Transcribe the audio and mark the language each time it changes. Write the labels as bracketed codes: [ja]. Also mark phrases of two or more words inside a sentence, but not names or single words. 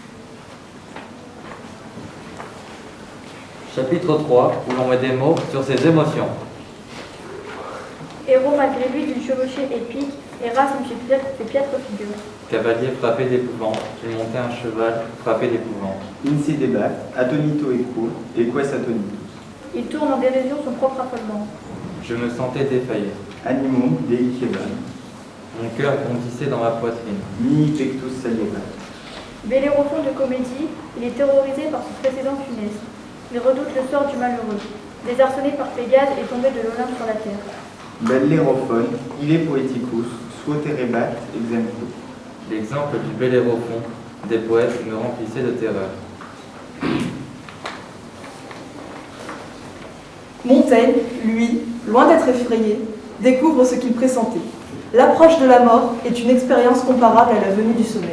[fr] Chapitre 3, où l'on met des mots sur ses émotions. Héros malgré lui d'une chevauchée épique, Erasme fait piètre figure. Cavalier frappé d'épouvante, il montait un cheval frappé d'épouvante. [la] Insi debat, attonito equo, eques attonitus. [fr] Il tourne en dérision son propre affolement. Je me sentais défaillir. [la] Animum deicebat. [fr] Mon cœur bondissait dans ma poitrine. [la] Mihi pectus saliebat. [fr] Bellérophon de comédie, il est terrorisé par son précédent funeste. Il redoute le sort du malheureux. Désarçonné par Pégase et tombé de l'Olympe sur la terre. [la] Bellérophon, il est poeticus, suo terrebat exemplo. [fr] L'exemple du Bellérophon des poètes me remplissait de terreur. Montaigne, lui, loin d'être effrayé, découvre ce qu'il pressentait. L'approche de la mort est une expérience comparable à la venue du sommeil.